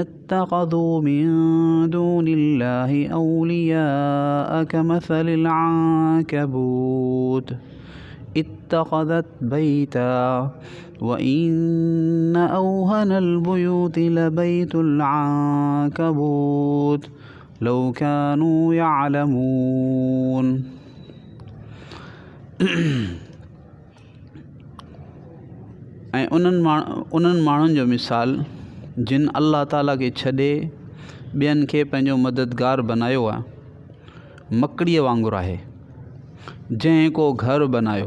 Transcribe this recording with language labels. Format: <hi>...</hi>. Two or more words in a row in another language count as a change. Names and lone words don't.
<ar>اتخذوا من دون الله أولياء كمثل العنكبوت اتخذت بيتا وإن أوهن البيوت لبيت العنكبوت لو كانوا يعلمون.</ar> <sd>ऐं उन्हनि माण्हुनि जो मिसाल जिन अल्लाह ताला खे छॾे ॿियनि खे पंहिंजो मददगार बनायो आहे, मकड़ीअ वांगुरु आहे जंहिं को घर बनायो।</sd>